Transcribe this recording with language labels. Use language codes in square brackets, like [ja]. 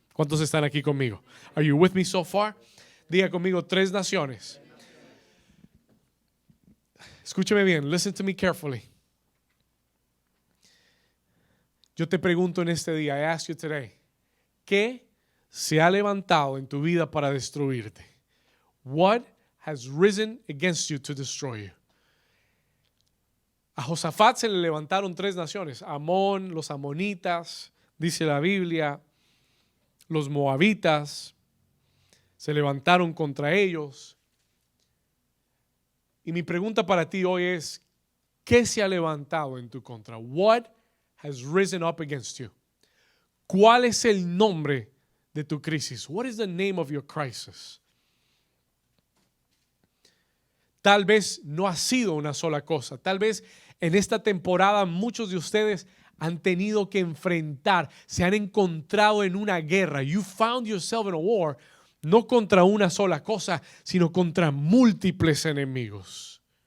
[es] ¿Cuántos están aquí conmigo? [en] Are you with me so far? [es] Diga conmigo, 3 naciones. Escúcheme bien, [en] listen to me carefully. [es] Yo te pregunto en este día, [en] I ask you today, [es] ¿qué se ha levantado en tu vida para destruirte? [en] What has risen against you to destroy you? [es] A Josafat se le levantaron 3 naciones, Amón, los amonitas, dice la Biblia, los moabitas, se levantaron contra ellos. Y mi pregunta para ti hoy es, ¿qué se ha levantado en tu contra? [en] What has risen up against you? [es] ¿Cuál es el nombre de tu crisis? [en] What is the name of your crisis? [es] Tal vez no ha sido una sola cosa. Tal vez en esta temporada muchos de ustedes han tenido que enfrentar, se han encontrado en una guerra. [en] You found yourself in a war, [es] no contra una sola cosa, sino contra múltiples enemigos.